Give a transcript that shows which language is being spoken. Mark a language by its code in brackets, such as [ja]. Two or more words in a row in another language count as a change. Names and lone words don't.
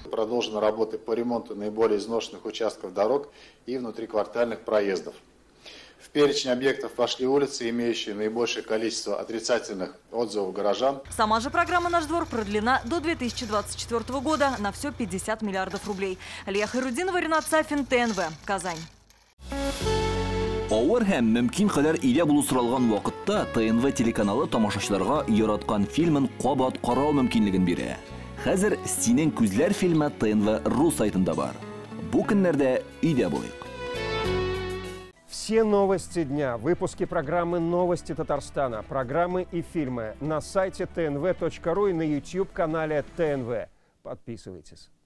[ru] Продолжены работы по ремонту наиболее изношенных участков дорог и внутриквартальных проездов. В перечень объектов вошли улицы, имеющие наибольшее количество отрицательных отзывов горожан. Сама же программа «Наш двор» продлена до 2024 года на все 50 миллиардов рублей. Алия Хайрудинова, Ренат Сафин, ТНВ, Казань. [tt] Авыр һәм мөмкин кадәр илә булыштырылган вакытта ТНВ телеканалы тамашачыларга яраткан фильмын кабат карау мөмкинлеген бирә. Хәзер «Синең күзләр» фильмы ТНВ.ру сайтында бар. Бу көннәрдә өйдә булыйк. [ru] Все новости дня, выпуски программы «Новости Татарстана», программы и фильмы на сайте tnv.ru и на YouTube-канале ТНВ. Подписывайтесь.